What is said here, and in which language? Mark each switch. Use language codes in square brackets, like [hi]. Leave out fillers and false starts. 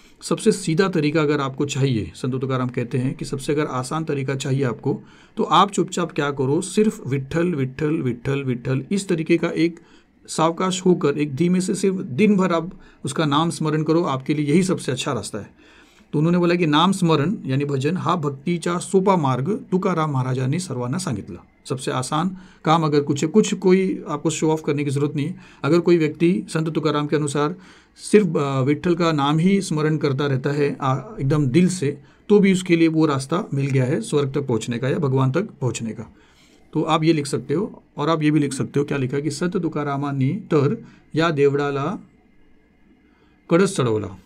[hi] सबसे सीधा तरीका अगर आपको चाहिए, संत तुकाराम कहते हैं कि सबसे अगर आसान तरीका चाहिए आपको, तो आप चुपचाप क्या करो, सिर्फ विठ्ठल विठ्ठल विठ्ठल विठ्ठल इस तरीके का एक सावकाश होकर एक धीमे से सिर्फ दिन भर आप उसका नाम स्मरण करो, आपके लिए यही सबसे अच्छा रास्ता है। तो उन्होंने बोला की [mr] नाम स्मरण यानी भजन हा भक्तीचा सोपा मार्ग तुकाराम महाराजांनी सर्वांना सांगितला। [hi] सबसे आसान काम अगर कुछ कोई आपको शो ऑफ करने की ज़रूरत नहीं है। अगर कोई व्यक्ति संत तुकाराम के अनुसार सिर्फ विठ्ठल का नाम ही स्मरण करता रहता है एकदम दिल से, तो भी उसके लिए वो रास्ता मिल गया है स्वर्ग तक पहुँचने का या भगवान तक पहुँचने का। तो आप ये लिख सकते हो, और आप ये भी लिख सकते हो, क्या लिखा कि [mr] संत तुकारामांनी तर या देवळाला कळस चढवला।